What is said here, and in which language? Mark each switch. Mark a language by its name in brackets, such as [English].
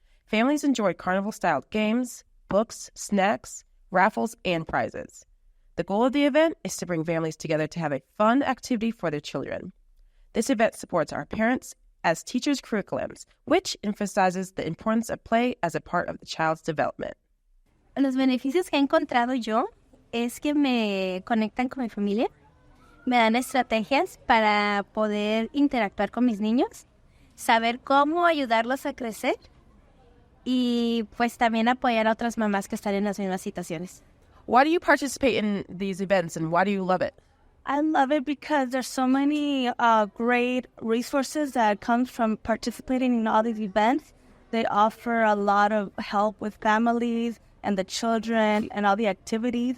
[English] Families enjoy carnival-styled games, books, snacks, raffles, and prizes. The goal of the event is to bring families together to have a fun activity for their children. This event supports our parents as teachers' curriculums, which emphasizes the importance of play as a part of the child's development. [Spanish] Los beneficios que he encontrado yo es que me conectan con mi familia, me dan estrategias para poder interactuar con mis niños, saber cómo ayudarlos a crecer y pues también apoyar a otras mamás que están en las mismas situaciones. [English] Why do you participate in these events and why do you love it? I love it because there's so many great resources that come from participating in all these events. They offer a lot of help with families and the children and all the activities.